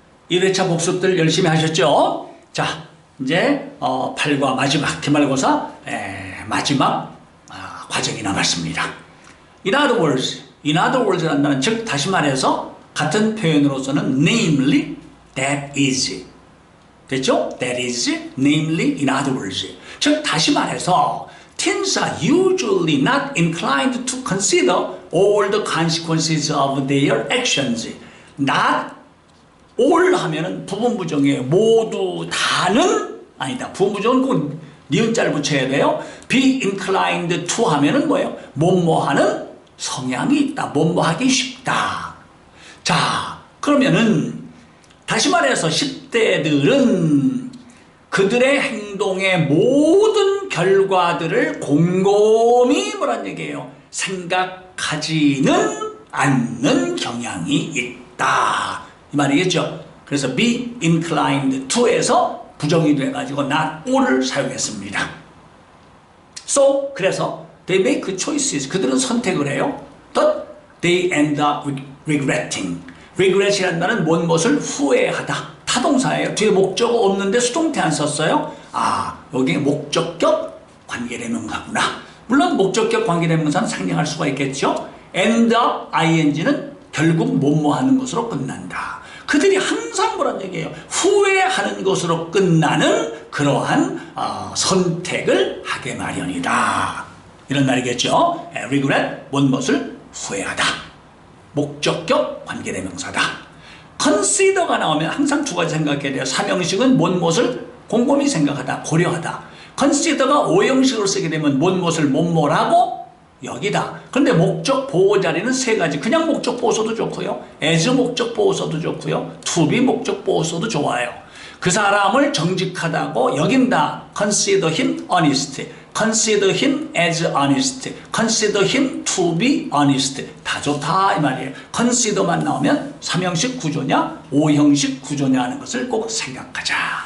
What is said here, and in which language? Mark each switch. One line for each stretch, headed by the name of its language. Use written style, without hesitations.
Korean: 1회차 복습들 열심히 하셨죠? 자, 이제 8과 마지막 기말고사 마지막 과정이 남았습니다.
English: In other words
Korean: 한다는 즉 다시 말해서 같은 표현으로서는
English: namely, that is
Korean: 됐죠?
English: that is, namely, in other words
Korean: 즉 다시 말해서
English: teens are usually not inclined to consider all the consequences of their actions.
Korean: not all 하면은 부분부정이에요. 모두 다는 아니다. 부분부정은 꼭 니은자를 붙여야 돼요. be inclined to 하면은 뭐예요? 뭐뭐하는 성향이 있다. 뭐뭐하기 쉽다. 자, 그러면은 다시 말해서 10대들은 그들의 행동의 모든 결과들을 곰곰이 뭐란 얘기예요? 생각하지는 않는 경향이 있다. 이 말이겠죠. 그래서 be inclined to에서 부정이 돼가지고 not all을 사용했습니다.
English: So
Korean: 그래서
English: they make choices.
Korean: 그들은 선택을 해요.
English: But they end up regretting.
Korean: regret이라는 말은 무엇을 후회하다. 타동사예요. 뒤에 목적어 없는데 수동태 안 썼어요. 여기 목적격 관계대명사구나. 물론 목적격 관계대명사는 상징할 수가 있겠죠. end up ing는 결국 뭐뭐하는 것으로 끝난다. 그들이 항상 뭐란 얘기예요? 후회하는 것으로 끝나는 그러한 선택을 하게 마련이다. 이런 말이겠죠. regret, 무엇을 후회하다. 목적격 관계대명사다. consider가 나오면 항상 두 가지 생각해야 돼요. 삼형식은 무엇을 곰곰이 생각하다, 고려하다. consider가 오형식으로 쓰게 되면 무엇을 뭐뭐라고 여기다. 그런데 목적 보호 자리는 세 가지. 그냥 목적 보호서도 좋고요. as 목적 보호서도 좋고요. to be 목적 보호서도 좋아요. 그 사람을 정직하다고 여긴다.
English: consider him honest. consider him as honest. consider him to be honest.
Korean: 다 좋다 이 말이에요. consider만 나오면 3형식 구조냐 5형식 구조냐 하는 것을 꼭 생각하자.